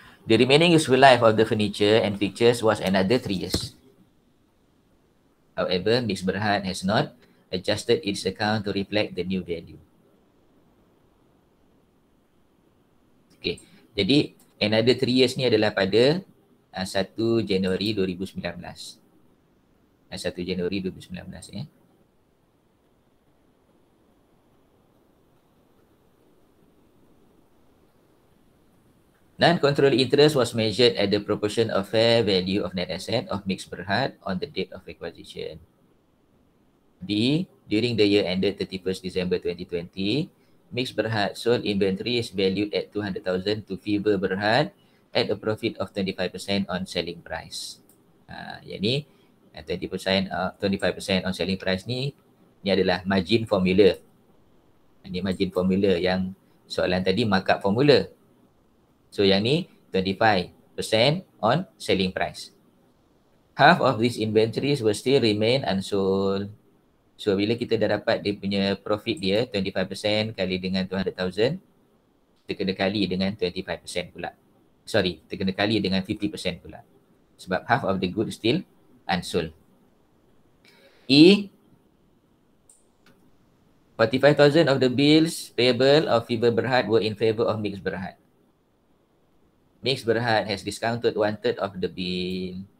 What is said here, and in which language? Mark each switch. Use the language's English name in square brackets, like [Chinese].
[English] The remaining useful life of the furniture and fixtures was another 3 years. However, Mix Berhad has not adjusted its account to reflect the new value. [Malay] Okay, jadi [English] another 3 years [Malay] ni adalah pada 1 Januari 2019. 1 Januari 2019 ya. [English] Non-controlling interest was measured at the proportion of fair value of net asset of Mixx Berhad on the date of acquisition. B. During the year ended 31st December 2020, Mixx Berhad sold inventories valued at 200,000 to Fiber Berhad at a profit of 25% on selling price. [Malay] Yang ni 25% [English] on selling price [Malay] ni adalah margin formula. Ini margin formula yang soalan tadi markup formula. So yang ni 25% [English] on selling price. [Malay] Half of these inventories will still remain unsold. So bila kita dah dapat dia punya profit dia 25% kali dengan 200,000, kita kena kali dengan 25% pula. Sorry, kita kena kali dengan 50% pula. Sebab [English] half of the good still unsold. E, 45,000 of the bills payable of Fiber Berhad were in favor of Mixx Berhad. Mixx Berhad has discounted 1/3 of the bill.